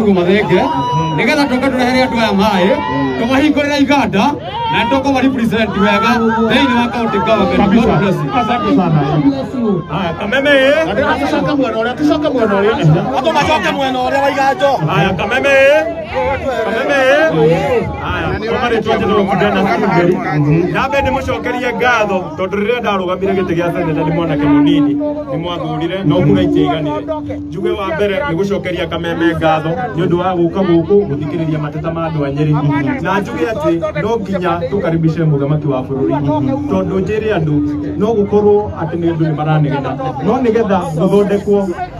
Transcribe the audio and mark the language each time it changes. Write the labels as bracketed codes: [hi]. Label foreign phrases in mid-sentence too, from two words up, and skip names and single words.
[ki] Gumathenge nigetha toka turehere andu aya mai tumahingurira iganda na ndoko ma represent wega thini wa county government. [en] God bless you. [sw] Asante sana. [ki] Haya Kameme atucoka mwena uria atu macoke mwena uria wa iganjo. Haya Kameme haya komari twaje no kudana ngeri nabe ni mucokerie ngatho tondu riria ndarugamire giti gia seneta ni mwanake munini ni mwathurire no muraitie iganire njuge wa mbere ni gucokeria Kameme ngatho ni undu wa guka guku guthikiriria mateta ma andu a Nyeri na njuge ati no nginya tukaribishe muthamaki wa bururi tondu njiri andu no gukorwo ati ni andu ni maranegeda no nigetha guthondekwo